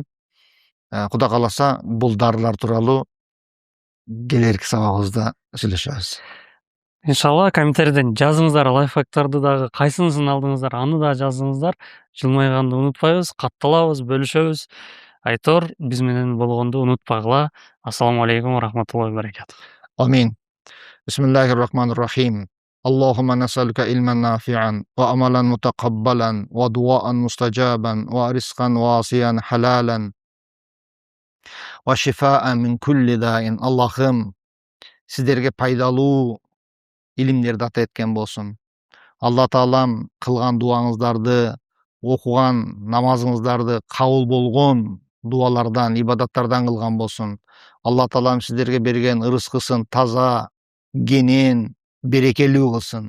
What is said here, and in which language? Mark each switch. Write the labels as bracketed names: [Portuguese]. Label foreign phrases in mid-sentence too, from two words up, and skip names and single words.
[Kyrgyz] Кудай кааласа бул дарылар тууралуу келерки сабагыбызда сүйлөшөбүз. Иншалла комментарийден жазыңыздар, лайфхактарды дагы кайсынысын алдыңыздар, аны да жазыңыздар. Жылмайганды унутпайбыз, катталабыз, бөлүшөбүз. Айтор биз менен болгонду унутпагыла. [Arabic] السلام عليكم ورحمة الله وبركاته. آمين. بسم الله الرحمن الرحيم. اللهم نسألك علما نافعا وعملا متقبلا ودعاء مستجابا ورزقا واسعا حلالا وشفاء من كل داء. [Kyrgyz] Allah'ım sizlerge пайдалуу илимдерди ата эткен болсун. Алла Таалам кылган дуаңыздарды, окуган намазыңыздарды кабыл болгон дуалардан, ибадаттардан кылган болсун. Алла Таалам сиздерге берген ырыскысын таза, кенен, берекелүү кылсын.